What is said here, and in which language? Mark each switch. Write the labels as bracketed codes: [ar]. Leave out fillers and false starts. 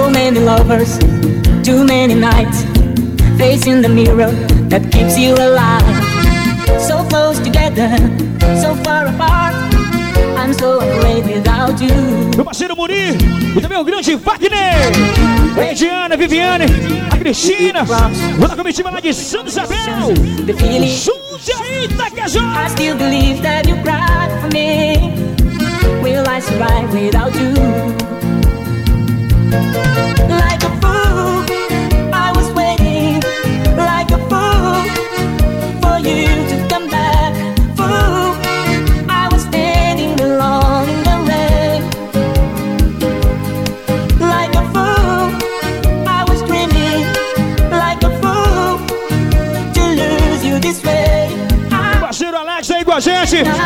[en] Lovers, too many nights facing the mirror that keeps you alive. So close together, so far apart. I'm so afraid without you. [pt] Meu parceiro Muri e também o grande Wagner, a Ediana, a Viviane, a Cristina, toda a comitiva lá de Santo Isabel. Junte aí, Takajó. [en] I still believe that you cried for me. Will I survive without you? Like a fool, I was waiting. Like a fool, for you to come back. Fool, I was standing alone in the rain. Like a fool, I was dreaming. Like a fool, to lose you this way. [pt] O parceiro Alex aí com a gente.